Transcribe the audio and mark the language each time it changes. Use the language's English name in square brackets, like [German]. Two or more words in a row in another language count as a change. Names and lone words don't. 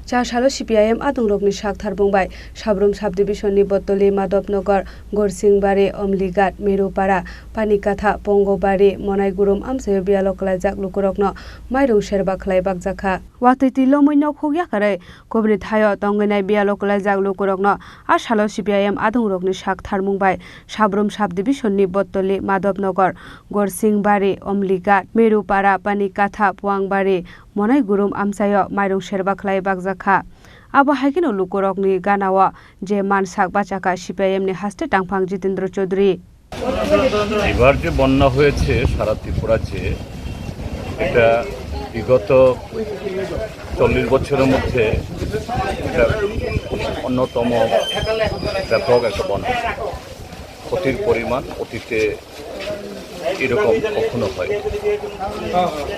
[Kok Borok] চাশালো সিপিআইএম আদংরকনি সাকথার বুংবাই সাব্রুম সাব ডিভিশনनि बतली माधवनगर गरसिंबारि अमलिघाट मिरुपारा पानिकाथा पंगबारि मनाइगुरुम आमसायो बियालो खलाइजाक लुकुरकनो माइरं सेरबा खलाइबाक जाखा वातैति लोमैनो खोगयाखारै कोबनि थायो तंगैनाय बियालो खलाइजाक लुकुरकनो आसालो सिपिआइएम आदंरकनि साकथार बुंबाय साब्रुम साब डिभिशननि बतली माधवनगर गरसिंबारि अमलिघाट मिरुपारा पानिकाथा पुआंबारि मनाइगुरुम आमसायो माइरं सेरबा खलाइबाक जाखा आबो हाइकिनो लुकुरकनि गानाव जे मानसाक बाचाका সিপিআইএমनि हास्ते टांफां जितेंद्र चौधरी [Bangla] এবার যে বন্যা হয়েছে সারা ত্রিপুরাতে এটা বিগত 40 বছরের মধ্যে এটা অন্যতম ব্যাপক একটা বন্যা ক্ষতির পরিমাণ অতীতে এরকম কখনো হয় তো